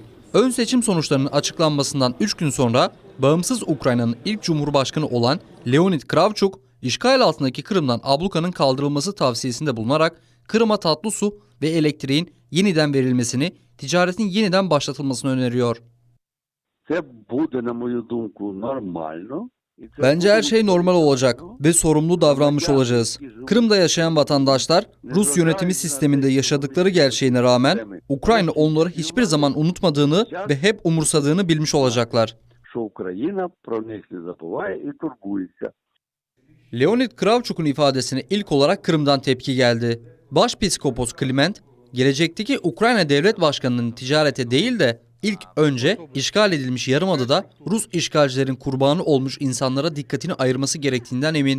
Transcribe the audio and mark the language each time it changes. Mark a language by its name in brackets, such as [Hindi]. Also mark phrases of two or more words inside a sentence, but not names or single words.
[Turkish] Ön seçim sonuçlarının açıklanmasından 3 gün sonra bağımsız Ukrayna'nın ilk Cumhurbaşkanı olan Leonid Kravchuk, işgal altındaki Kırım'dan ablukanın kaldırılması tavsiyesinde bulunarak Kırım'a tatlı su ve elektriğin yeniden verilmesini, ticaretin yeniden başlatılmasını öneriyor. [Ukrainian] Це буде, на мою думку, нормально. [Turkish] Bence her şey normal olacak ve sorumlu davranmış olacağız. Kırım'da yaşayan vatandaşlar Rus yönetimi sisteminde yaşadıkları gerçeğine rağmen Ukrayna onları hiçbir zaman unutmadığını ve hep umursadığını bilmiş olacaklar. [Ukrainian] Що Україна про них не забуває і турбується. [Turkish] Leonid Kravchuk'un ifadesine ilk olarak Kırım'dan tepki geldi. Başpiskopos Kliment, gelecekteki Ukrayna Devlet Başkanı'nın ticarete değil de ilk önce işgal edilmiş Yarımada'da Rus işgalcilerin kurbanı olmuş insanlara dikkatini ayırması gerektiğinden emin.